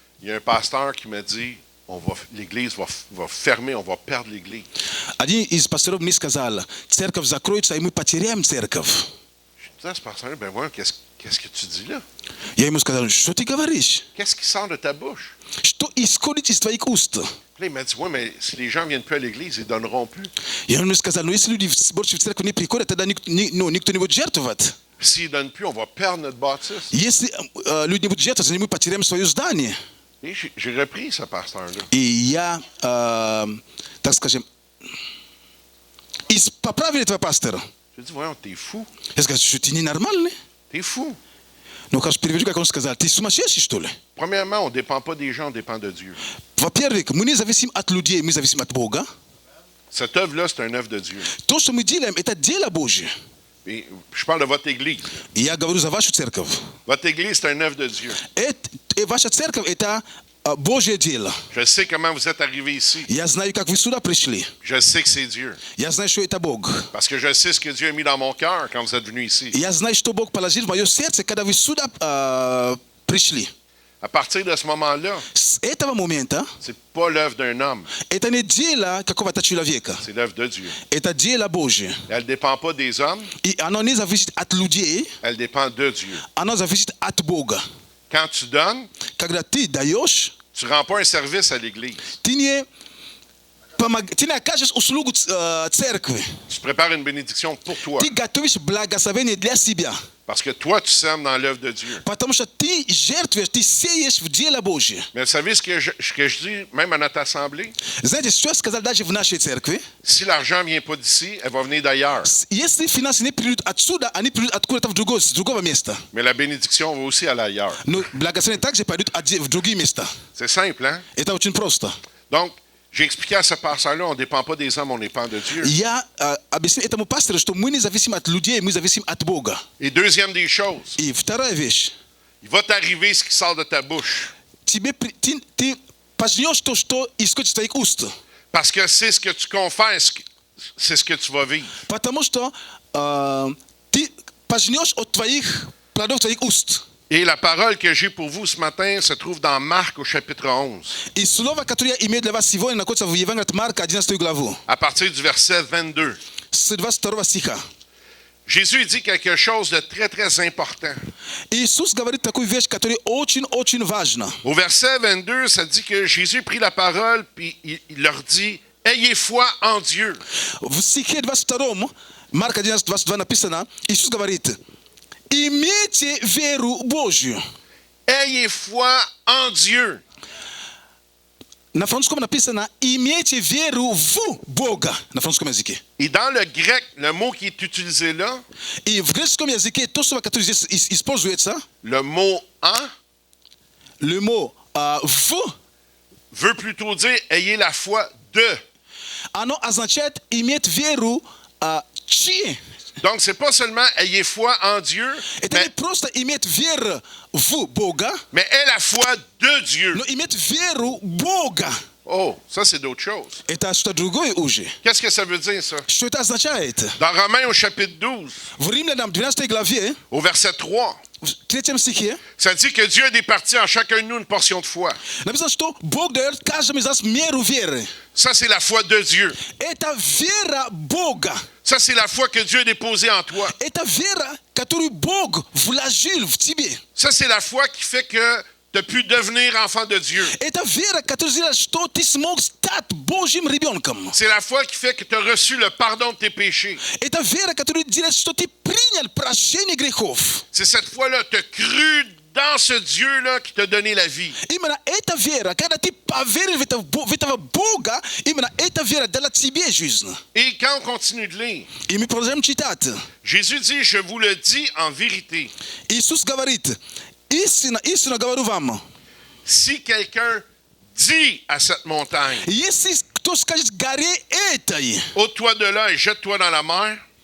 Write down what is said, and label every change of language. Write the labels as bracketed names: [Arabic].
[French] il y a un pasteur qui m'a dit, l'église va fermer, on va perdre l'église. [Russian] один из пасторов мне сказал, церковь закроется, и мы потеряем церковь. [French] Je dis à ce pasteur, ben voilà, qu'est-ce que tu dis là? [Russian] Я ему сказал, что ты говоришь? [French] Qu'est-ce qui sort de ta bouche? [Russian] Что исходит из твоих уст? [French] Puis là, il m'a dit, oui, mais si les gens ne viennent plus à l'église, ils ne donneront plus. [Russian] Я ему сказал, ну если люди больше в церковь не приходят, тогда никто не будет жертвовать. [French] Puis s'ils ne donnent plus, on va perdre notre bâtisse. [Russian] Если люди не будут жертвовать, мы потеряем свое здание. [French] Et j'ai repris ce pasteur-là. [Russian] И я, так скажем, поправили этого пастора. [French] J'ai dit, voyons, t'es fou. [Russian] Я сказал, что ты ненормальный. [French] T'es fou. [Russian] Ну, как переведу, как он сказал, ты сумасшедший, что ли? [French] Premièrement, on ne dépend pas des gens, on dépend de Dieu. [Russian] Во-первых, мы не зависим от людей, мы зависим от Бога. [French] Cette œuvre-là, c'est une œuvre de Dieu. [Russian] То, что мы делаем, это дело Божье. [French] Et je parle de votre église. [Russian] И я говорю за вашу церковь. [French] Votre église, c'est une œuvre de Dieu. [Russian] Ваша церковь – это Божье дело. [French] Je sais comment vous êtes arrivés ici. [Russian] Я знаю, как вы сюда пришли. [French] Je sais que c'est Dieu. [Russian] Я знаю, что это Бог. [French] Parce que je sais ce que Dieu a mis dans mon cœur quand vous êtes venus ici. [Russian] Я знаю, что Бог положил в мое сердце, когда вы сюда пришли. [French] À partir de ce moment-là, [Russian] С этого момента [French] c'est pas l'œuvre d'un homme, [Russian] это не дело какого-то человека. [French] c'est l'œuvre de Dieu. [Russian] Это дело Божье. [French] Elle ne dépend pas des hommes, [Russian] И оно не зависит от людей, [French] elle dépend de Dieu. [Russian] оно зависит от Бога. [French] Quand tu donnes, [Russian] Когда ты даешь, [French] tu ne rends pas un service à l'église. [Russian] ты не окажешь услугу церкви. [French] Tu prépares une bénédiction pour toi. [Russian] Ты готовишь благословение для себя. [French] Parce que toi, tu sèmes dans l'œuvre de Dieu. [Russian] Потому что ты жертвуешь, ты сеешь в дело Божье. [French] Mais vous savez ce que je dis, même à notre assemblée? [Russian] Знаете, что я сказал даже в нашей церкви? [French] Si l'argent ne vient pas d'ici, elle va venir d'ailleurs. [Russian] Если финансы не придут отсюда, они придут откуда-то с другого места. [French] Mais la bénédiction va aussi aller ailleurs. [Russian] Но благословение также пойдут в другие места. [French] C'est simple, hein? [Russian] Это очень просто. [French] Donc, j'ai expliqué à ce pasteur-là, on ne dépend pas des hommes, on dépend de Dieu. [Russian] Я объяснил этому пастору, что мы не зависим от людей, мы зависим от Бога. [French] Et deuxième des choses, [Russian] И вторая вещь. [French] il va t'arriver ce qui sort de ta bouche. [Russian] Ты пожнешь то, что исходит из твоих уст. [French] Parce que c'est ce que tu confesses, c'est ce que tu vas vivre. [Russian] Потому что ты пожнешь от твоих плодов твоих уст. [French] Et la parole que j'ai pour vous ce matin se trouve dans Marc au chapitre 11, [Russian] И слово, которое я имею для вас сегодня, находится в Евангелии от Марка, 11 главу, [French] à partir du verset 22. [Russian] с 22 стиха. [French] Jésus dit quelque chose de très, très important. [Russian] Иисус говорит такую вещь, которая очень-очень важна. [French] Au verset 22, ça dit que Jésus prit la parole puis il leur dit « Ayez foi en Dieu ». [Russian] В стихе 22, Марка 11, 22 написано, Иисус говорит, имейте веру Божью. [French] Ayez foi en Dieu. [Russian] На французском написано, имейте веру в Бога, на французском языке. [French] Et dans le grec, le mot qui est utilisé là, [Russian] И в греческом языке то слово, которое здесь используется, [French] le mot « en le mot в, veut plutôt dire « ayez la foi de [Russian] оно означает иметь веру чьи. [French] Donc, c'est pas seulement ayez foi en Dieu, [Russian] Это не просто иметь веру в Бога, [French] mais aie la foi de Dieu. [Russian] но иметь веру Бога. [French] Oh, ça, c'est d'autres choses. [Russian] Это что-то другое уже. [French] Qu'est-ce que ça veut dire, ça? [Russian] Что это означает? [French] Dans Romains au chapitre 12, [Russian] В Римлянам 12 главе, [French] au verset 3, [Russian] в 3 стихе, [French] ça dit que Dieu a départi en chacun de nous une portion de foi. [Russian] написано, что Бог дает каждому из нас меру веры. [French] Ça, c'est la foi de Dieu. [Russian] Это вера Бога. [French] Ça, c'est la foi que Dieu a déposée en toi. [Russian] Это вера, которую Бог вложил в тебе. [French] Ça, c'est la foi qui fait que tu as pu devenir enfant de Dieu. [Russian] Это вера, которая сделает, что ты смог стать Божьим ребенком. [French] C'est la foi qui fait que tu as reçu le pardon de tes péchés. [Russian] Это вера, которая делает, что ты принял прощение грехов. [French] C'est cette foi-là, tu as cru dans ce Dieu-là qui t'a donné la vie. [Russian] Именно эта вера, когда ты поверил в этого Бога, именно эта вера дала тебе жизнь. [French] Et quand on continue de lire, [Russian] И мы продолжаем читать. [French] Jésus dit, je vous le dis en vérité, [Russian] Иисус говорит, истинно, истинно говорю вам, [French] si quelqu'un dit à cette montagne, [Russian] если кто скажет горе этой, [French] ôte-toi de là et jette-toi dans la mer,